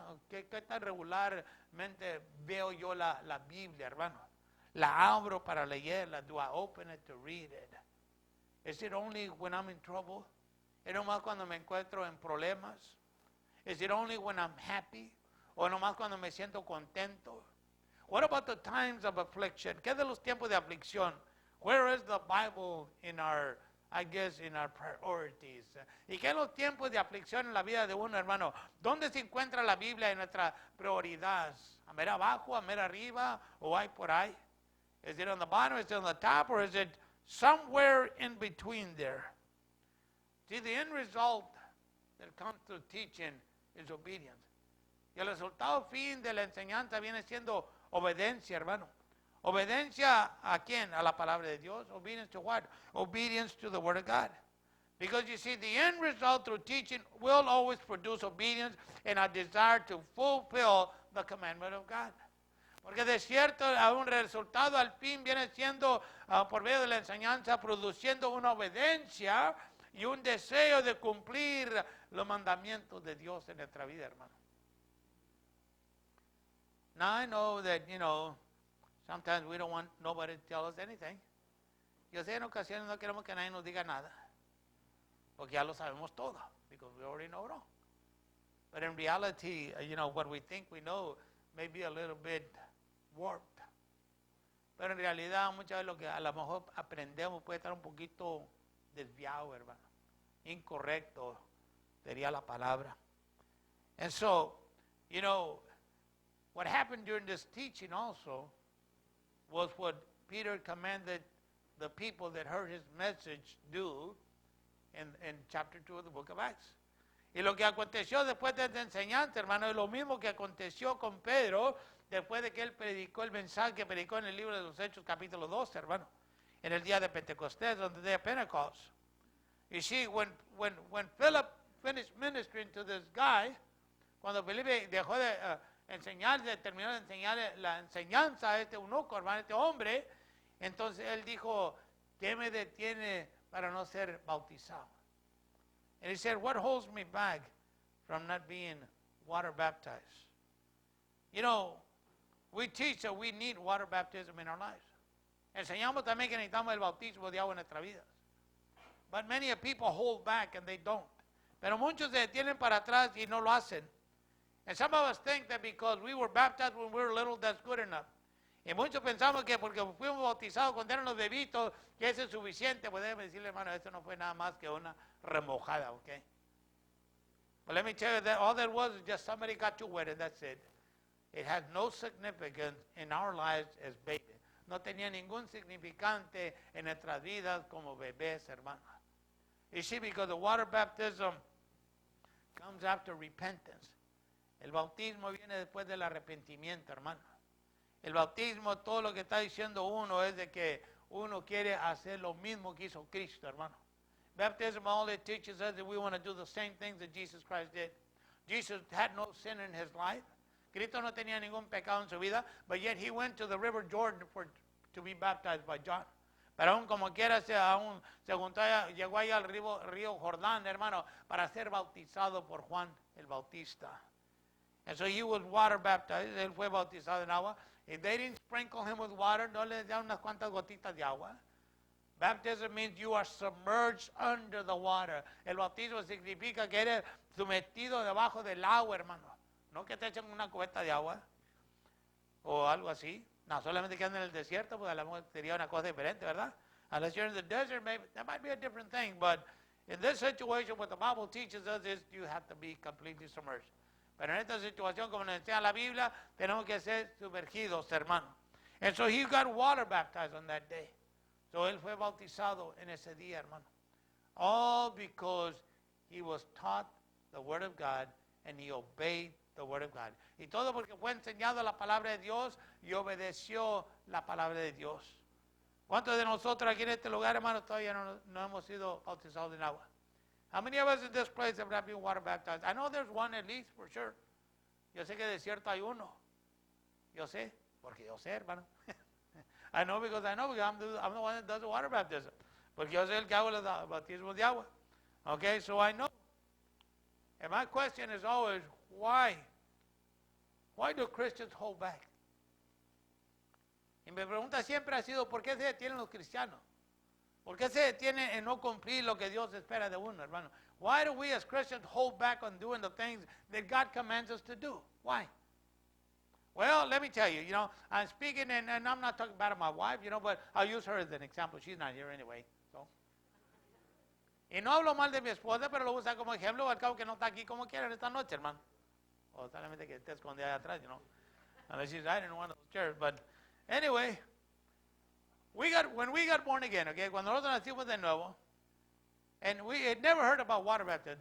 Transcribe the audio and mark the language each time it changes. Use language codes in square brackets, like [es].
[es] ¿Qué tan regularmente veo yo la Biblia, hermano? La abro para leerla. [en] Do I open it to read it? Is it only when I'm in trouble? [es] ¿Es nomás cuando me encuentro en problemas? [en] Is it only when I'm happy? [es] ¿O nomás cuando me siento contento? [en] What about the times of affliction? [es] ¿Qué de los tiempos de aflicción? [en] Where is the Bible in our priorities? [es] ¿Y qué es los tiempos de aflicción en la vida de uno, hermano? ¿Dónde se encuentra la Biblia en nuestra prioridad? ¿A mera abajo, a mera arriba, o hay por ahí? [en] Is it on the bottom, is it on the top, or is it somewhere in between there? See, the end result that comes through teaching is obedience. [es] Y el resultado fin de la enseñanza viene siendo obediencia, hermano. ¿Obediencia a quién? A la palabra de Dios. [en] Obedience to what? Obedience to the word of God. Because you see, the end result through teaching will always produce obedience and a desire to fulfill the commandment of God. [es] Porque de cierto, un resultado al fin viene siendo, por medio de la enseñanza, produciendo una obediencia y un deseo de cumplir los mandamientos de Dios en nuestra vida, hermano. [en] Now I know that, sometimes we don't want nobody to tell us anything. [es] Yo sé, en ocasiones no queremos que nadie nos diga nada, porque ya lo sabemos todo, [en] because we already know it all. But in reality, what we think we know may be a little bit warped. [es] Pero en realidad muchas veces lo que a lo mejor aprendemos puede estar un poquito desviado, hermano. incorrecto sería la palabra. [en] And so, you know, what happened during this teaching also was what Peter commanded the people that heard his message do in chapter 2 of the book of Acts. [es] Y lo que aconteció después de esta enseñanza, hermano, es lo mismo que aconteció con Pedro después de que él predicó el mensaje que predicó en el libro de los Hechos capítulo 12, hermano, en el día de Pentecostés, [en] on the day of Pentecost. You see, when Philip finished ministering to this guy, [es] cuando Felipe dejó de terminó de enseñar la enseñanza a este eunuco, hermano, a este hombre, entonces él dijo, ¿qué me detiene para no ser bautizado? [en] And he said, what holds me back from not being water baptized? You know, we teach that we need water baptism in our lives. [es] Enseñamos también que necesitamos el bautismo de agua en nuestras vidas. [en] But many people hold back and they don't. [es] Pero muchos se detienen para atrás y no lo hacen. [en] And some of us think that because we were baptized when we were little, that's good enough. [es] Y muchos pensamos que porque fuimos bautizados cuando éramos bebitos, que eso es suficiente. Pues déjeme decirle, hermano, esto no fue nada más que una remojada, ¿ok? [en] But let me tell you that all that was is just somebody got you wet and that's it. It has no significance in our lives as babies. [es] No tenía ningún significante en nuestras vidas como bebés, hermano. [en] You see, because the water baptism comes after repentance. [es] El bautismo viene después del arrepentimiento, hermano. El bautismo, todo lo que está diciendo uno es de que uno quiere hacer lo mismo que hizo Cristo, hermano. [en] Baptism, all it teaches us that we want to do the same things that Jesus Christ did. Jesus had no sin in his life. [es] Cristo no tenía ningún pecado en su vida, [en] but yet he went to the river Jordan to be baptized by John. [es] Pero aún como quiera, llegó ahí al río Jordán, hermano, para ser bautizado por Juan el Bautista. [en] And so he was water baptized. [es] Él fue bautizado en agua. [en] If they didn't sprinkle him with water, [es] no le dan unas cuantas gotitas de agua. [en] Baptism means you are submerged under the water. [es] El bautismo significa que eres sometido debajo del agua, hermano. No que te echen una cubeta de agua o algo así. No, solamente que andan en el desierto, pues a lo mejor sería una cosa diferente, ¿verdad? [en] Unless you're in the desert, maybe that might be a different thing. But in this situation, what the Bible teaches us is you have to be completely submerged. [es] Pero en esta situación, como nos enseña la Biblia, tenemos que ser sumergidos, hermano. [en] And so he got water baptized on that day. [es] So él fue bautizado en ese día, hermano. [en] All because he was taught the Word of God and he obeyed the Word of God. [es] Y todo porque fue enseñado la palabra de Dios y obedeció la palabra de Dios. ¿Cuántos de nosotros aquí en este lugar, hermano, todavía no hemos sido bautizados en agua? [en] How many of us in this place have not been water baptized? I know there's one at least, for sure. [es] Yo sé que de cierto hay uno. Yo sé, porque yo sé, hermano. [en] I know because I'm the one that does the water baptism. [es] Porque yo soy el que hago el bautismo de agua. [en] Okay, so I know. And my question is always, why? Why do Christians hold back? [es] Y mi pregunta siempre ha sido, ¿por qué se detienen los cristianos? ¿Por qué se detienen en no cumplir lo que Dios espera de uno, hermano? [en] Why do we as Christians hold back on doing the things that God commands us to do? Why? Well, let me tell you, I'm speaking, and I'm not talking about my wife, but I'll use her as an example. She's not here anyway. So. [es] Y no hablo mal de mi esposa, pero lo uso como ejemplo, al cabo que no está aquí como quiera esta noche, hermano. O solamente que esté escondida allá atrás, [en] Unless she's hiding in one of those chairs. But anyway, when we got born again, okay, [es] cuando nosotros nacimos de nuevo, [en] and we had never heard about water baptism.